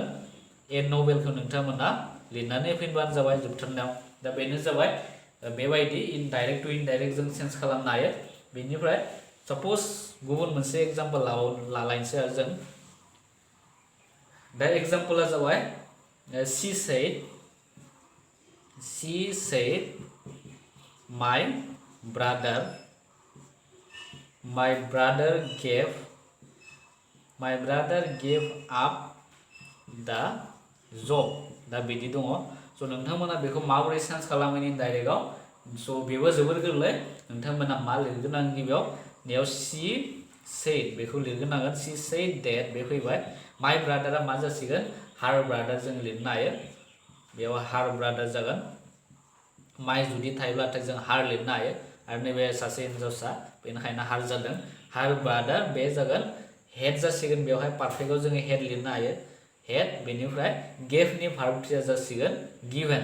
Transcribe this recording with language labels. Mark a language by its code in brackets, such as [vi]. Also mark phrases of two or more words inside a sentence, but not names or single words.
[en] a novelखौ [brx] नोंथांमोना लिरनानै फैबानो जाबाय जोबथारनायाव। दा बेनो जाबाय बेबायदि [en] indirect to indirect [brx] जों चेन्ज खालामनो हायो। बेनिफ्राय साप'ज गुबुन मोनसे एग्जाम्पल लालायनोसै आरो जों दा एग्जाम्पला जाबाय [en] she said my brother gave up the job। [brx] दा बिदि दङ। स' नोंथांमोना बेखौ माबोरै चेन्ज खालामो इनडाइरेक्टआव। स' बेबो जोबोर गोरलै। नोंथांमोना मा लिरग्रोनांगोन गिबियाव नेयाव [en] she said [brx] बेखौ लिरग्रोनांगोन [en] she said that [brx] बे फैबाय। [en] my brotherा [brx] मा जासिगोन [en] her brother [brx] जों लिरनो हायो बेयाव [en] her brother [brx] जागोन। माय जुदि थायोब्लाथाय जों हार लिरनो हायो आरो नैबे सासे हिन्जावसा बेनिखायनो हार जादों [en] her brother [brx] बे जागोन हेड जासिगोन। बेवहाय पारफेक्टआव जोङो हेड लिरनो हायो हेड। बेनिफ्राय गेभनि [en] verb threeया [brx] जासिगोन गिभेन।